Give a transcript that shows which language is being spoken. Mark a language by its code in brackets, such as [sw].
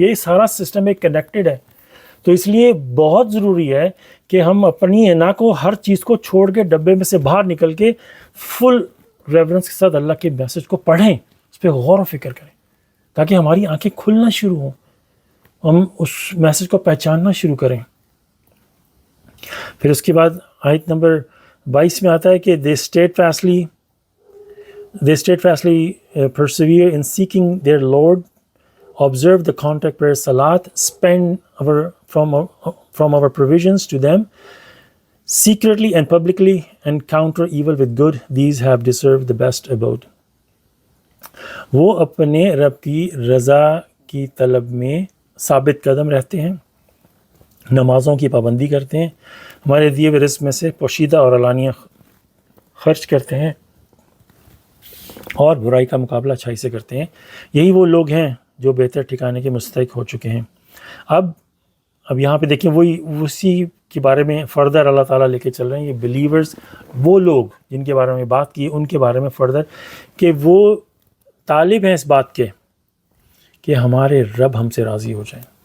[ur] یہ سارا سسٹم ایک کنیکٹڈ ہے. تو اس لیے بہت ضروری ہے کہ ہم اپنی انا کو ہر چیز کو چھوڑ کے ڈبے میں سے باہر نکل کے فل ریورنس کے ساتھ اللہ کے میسج کو پڑھیں، اس پہ غور و فکر کریں، تاکہ ہماری آنکھیں کھلنا شروع ہوں، ہم اس میسج کو پہچاننا شروع کریں. پھر اس کے بعد آیت نمبر 22 میں آتا ہے کہ [en] They steadfastly They steadfastly persevere in seeking their Lord, observe the contact prayer salat, spend from our provisions to them, secretly and publicly, and counter evil with good. These have deserved the best abode. [ur] وہ اپنے رب کی رضا کی طلب میں ثابت قدم رہتے ہیں، نمازوں کی پابندی کرتے ہیں، ہمارے دیے ہوئے رزق میں سے پوشیدہ اور علانیہ خرچ کرتے ہیں، اور برائی کا مقابلہ اچھائی سے کرتے ہیں۔ یہی وہ لوگ ہیں جو بہتر ٹھکانے کے مستحق ہو چکے ہیں۔ اب یہاں پہ دیکھیں وہی اسی کے بارے میں فردر اللہ تعالیٰ لے کے چل رہے ہیں۔ یہ بلیورز، وہ لوگ جن کے بارے میں بات کی، ان کے بارے میں فردر کہ وہ طالب ہیں اس بات کے کہ ہمارے رب ہم سے راضی ہو جائیں،